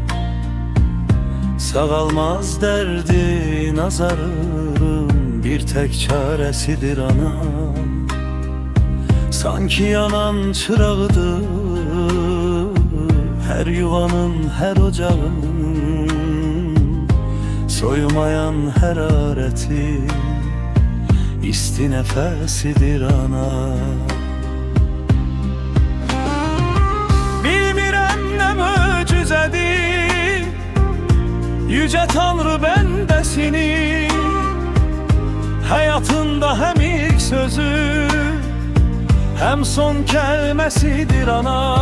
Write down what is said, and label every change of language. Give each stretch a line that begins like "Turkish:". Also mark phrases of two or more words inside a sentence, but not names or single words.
Turkish: Sağalmaz derdi nazarım, bir tek çaresidir anam. Sanki yanan çırağıdır her yuvanın, her ocağın, soyumayan herareti isti nefesidir ana.
Azerbaijani: Bilmirəm nə möcüzədir
Turkish: Yüce Tanrı
Azerbaijani: bəndəsini, həyatında həm ilk sözü, həm son kəlməsidir ana.